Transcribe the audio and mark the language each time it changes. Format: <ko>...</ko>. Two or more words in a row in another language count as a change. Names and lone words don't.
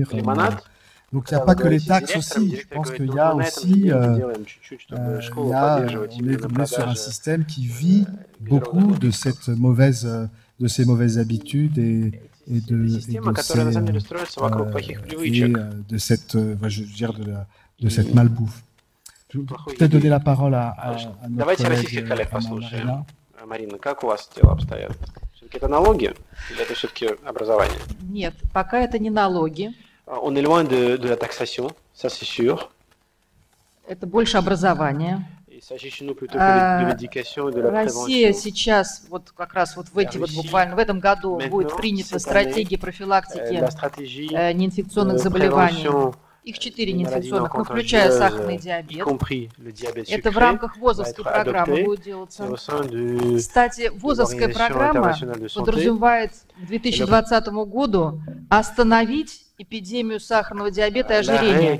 <fr>Donc il n'y a pas que les taxes aussi, je pense qu'il y a aussi, on est sur un système qui vit beaucoup de ces mauvaises habitudes et de cette malbouffe. Je vais peut-être donner la parole à notre collègue Марина.</fr> <ru>Марина, как у вас дела обстоят? Все-таки это налоги или это все-таки образование? Нет, пока это не налоги.</ru> <fr>On est loin de la taxation, ça c'est sûr.</fr> <ru>Это больше образование.</ru> <fr>Il s'agit chez nous plutôt de l'éducation et de la prévention.</fr> <ru>Россия сейчас, вот как раз вот в эти вот буквально в этом году будет принята стратегия профилактики неинфекционных заболеваний. Их 4 неинфекционных, ну, включая сахарный диабет. Это в рамках ВОЗовской программы будет делаться. Кстати, ВОЗовская программа подразумевает к 2020 году остановить эпидемию сахарного диабета и ожирения.</ru>